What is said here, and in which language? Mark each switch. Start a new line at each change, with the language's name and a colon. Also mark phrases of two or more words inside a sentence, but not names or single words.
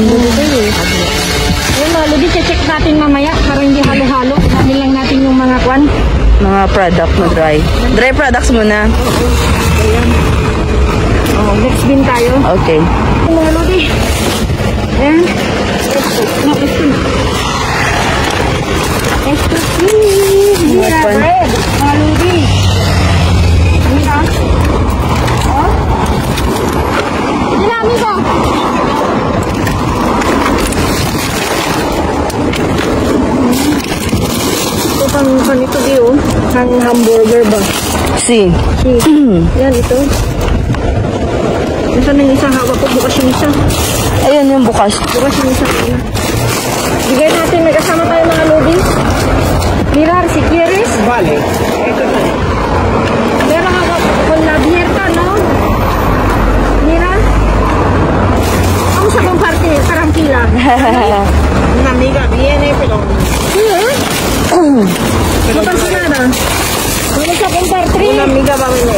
Filipino: Yung mga ludi, check natin mamaya para hindi halo-halo. Sabi lang natin yung mga kwan. Mga product na dry.
English: Dry products
Filipino: muna. Ayan. Oh,
English: next bin
Filipino: tayo. Okay. Yung mga ludi. Ayan.
Spanish: No, esto please. Mira,
English: Open.
Filipino: bread. Mga ludi. Mira. Oh. Dinami ko. Ito pang ito di oh. Pang hamburger ba?
Spanish: Si.
Filipino: Yan ito. Nasaan yung isang hawak ko? Bukas yung isa. Ayun yung bukas. Bukas yung isa. Bigay natin. May kasama tayo mga lodi.
Spanish: Mirar, si Kieres. Vale.
Filipino: Meron hawak
Spanish: con la abierta, no? Mira. Vamos a compartir. Tranquila. Una amiga viene, pero Sí, ¿eh? No pasa nada. Vamos a compartir. una amiga va a venir.